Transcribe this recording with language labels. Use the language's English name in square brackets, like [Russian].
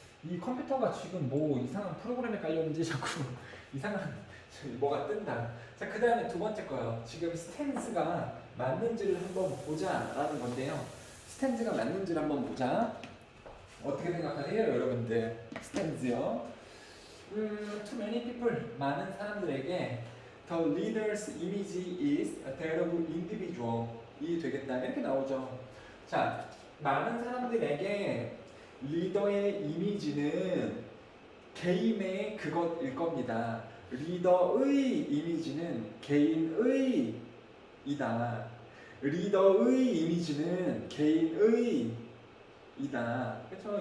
[Korean] 이 컴퓨터가 지금 뭐 이상한 프로그램에 깔렸는지 자꾸 이상한 뭐가 뜬다. 자, 그 다음에 두 번째 거요. 지금 스탠스가 맞는지를 한번 보자라는 건데요. 스탠스가 맞는지를 한번 보자. 어떻게 생각하세요, 여러분들? 스탠스요. [English] To many people, [Korean] 많은 사람들에게 [English] the leader's image is that of individual. [Korean] 이 되겠다. 이렇게 나오죠. 자, 많은 사람들에게 리더의 이미지는 개인의 그것일 겁니다. 리더의 이미지는 개인의 이다. 리더의 이미지는 개인의 이다. 그렇죠?